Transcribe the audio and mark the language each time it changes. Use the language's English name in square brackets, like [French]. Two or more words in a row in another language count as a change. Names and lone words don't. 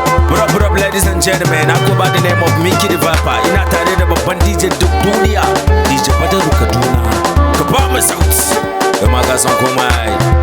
[English] What up, what up, ladies and gentlemen? I go by the name of Mickey the Viper. [Hausa] Ina tare da babban D J duk duniya, D J Badaru Kaduna. Ka ba mu sauti. Ga ma ka san komai.